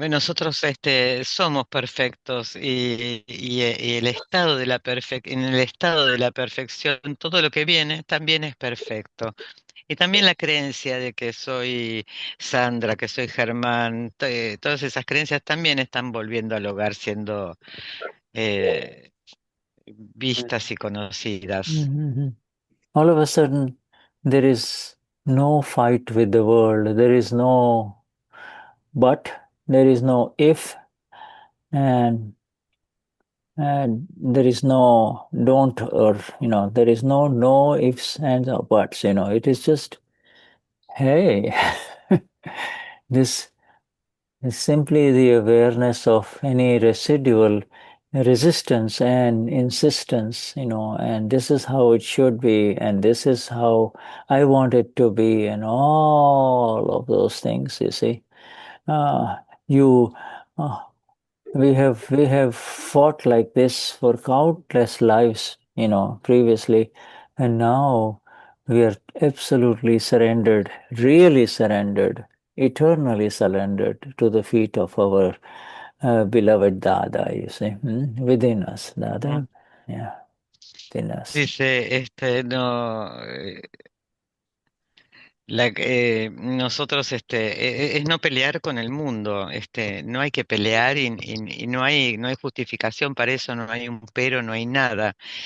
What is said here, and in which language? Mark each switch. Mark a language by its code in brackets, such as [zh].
[es] Nosotros somos perfectos y el estado de en el estado de la perfección, todo lo que viene también es perfecto. Y también la creencia de que soy Sandra, que soy Germán, todas esas creencias también están volviendo al hogar siendo eh, vistas y conocidas. Mhm. [en] All of a sudden, there is no fight with the world. There is no but. There is no if, and there is no don't, or there is no ifs and buts. It is just, hey, this is simply the awareness of any residual resistance and insistence, and this is how it should be, and this is how I want it to be, and all of those things. You see, uh, you. Uh, we have fought like this for countless lives, previously, and now we are absolutely surrendered, really surrendered, eternally surrendered to the feet of our beloved Dada, you see, within us, Dada, yeah, within us. [es] Dice, no, nosotros, es no pelear con el mundo, no hay que pelear y no hay justificación para eso, no hay un pero, no hay nada.